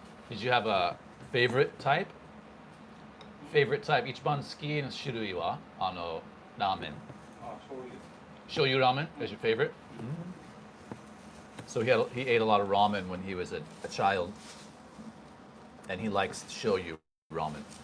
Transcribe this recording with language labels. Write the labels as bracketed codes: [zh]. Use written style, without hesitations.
[en] Did you have a favorite type? Favorite type. [ja] 一番好きな種類はラーメン. [en] Shoyu ramen is your favorite? So he ate a lot of ramen when he was a child, and he likes shoyu ramen.